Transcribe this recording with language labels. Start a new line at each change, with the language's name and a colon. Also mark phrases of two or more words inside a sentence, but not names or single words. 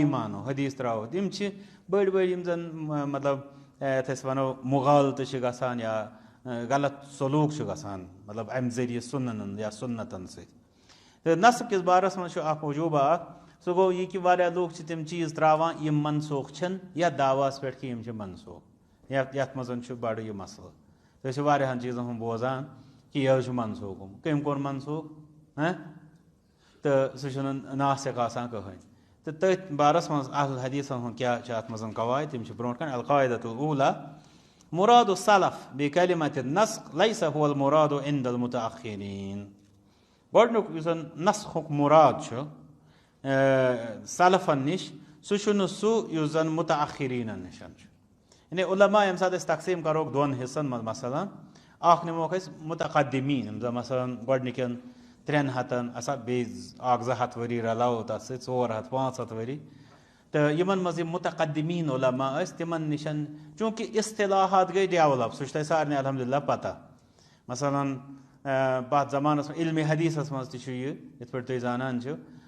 Kashmiri: مانو حدیٖث ترٛاوو یِم چھِ بٔڑۍ بٔڑۍ یِم زَن مطلب یَتھ أسۍ وَنو مُغالطہٕ چھِ گژھان یا غلط سلوٗک چھُ گژھان مطلب اَمہِ ذٔریعہٕ سُنَنَن یا سُنتَن سۭتۍ تہٕ نسخ کِس بارَس منٛز چھُ اَکھ وجوٗبہ اکھ سُہ گوٚو یہِ کہِ واریاہ لوٗکھ چھِ تِم چیٖز ترٛاوان یِم منسوخ چھِنہٕ یَتھ دعواہَس پٮ۪ٹھ کہِ یِم چھِ منسوخ یَتھ منٛز چھُ بَڑٕ یہِ مسلہٕ تُہۍ ٲسِو واریاہَن چیٖزَن ہُنٛد بوزان کہِ یہِ حظ چھُ منسوخ گوٚمُت کٔمۍ کوٚر منسوخ تہٕ سُہ چھُنہٕ ناسِخ آسان کٕہٕنۍ تہٕ تٔتھۍ بارَس منٛز اہل حدیٖثَن ہُنٛد کیٛاہ چھِ اَتھ منٛز قواعد تِم چھِ برونٛٹھ کَنہِ
Arabic: القاعدۃ الاوٗلیٰ مُراد السلف بکلمۃ النسخ لیس هو المراد عند المتأخرین
Kashmiri: گۄڈٕنیُک یُس زَن نسخُک مُراد چھُ سلفن نِش سُہ چھُنہٕ سُہ یُس زَن متأخریٖنَن نِش چھُ یعنی علما ییٚمہِ ساتہٕ أسۍ تقسیٖم کَروکھ دۄن حِصَن منٛز مثلاً اَکھ نِموکھ أسۍ متقدمیٖن یِم زَن مثلاً گۄڈٕنِکٮ۪ن 300 آسان بیٚیہِ 100-200 ؤری رَلاوو تَتھ سۭتۍ 400-500 ؤری تہٕ یِمن منٛز یِم متقدمیٖن علما ٲسۍ تِمن نِش چوٗنٛکہِ اصطلاحات گٔے ڈیولَپ سُہ چھُ تۄہہِ سارنٕے الحمدُاللہ پتہ مثلاً پَتھ زمانَس منٛز علمِ حدیٖثَس منٛز تہِ چھُ یہِ یِتھ پٲٹھۍ تُہۍ زانان چھِو